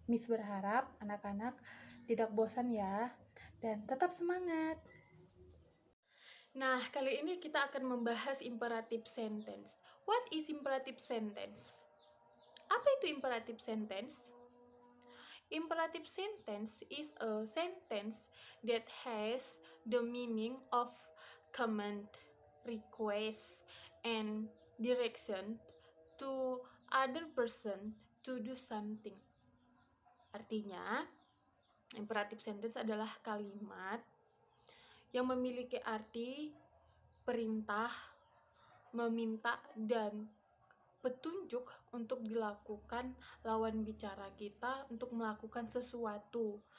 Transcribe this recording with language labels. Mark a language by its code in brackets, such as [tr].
[id] Miss berharap anak-anak tidak bosan ya dan tetap semangat. Nah, kali ini kita akan membahas imperatif sentence. [en] What is imperative sentence? [id] Apa itu [en] imperative sentence? Imperative sentence is a sentence that has the meaning of command, request, and direction to other person to do something. [id] Artinya, imperative sentence adalah kalimat yang memiliki arti perintah, meminta, dan petunjuk untuk dilakukan lawan bicara kita untuk melakukan sesuatu.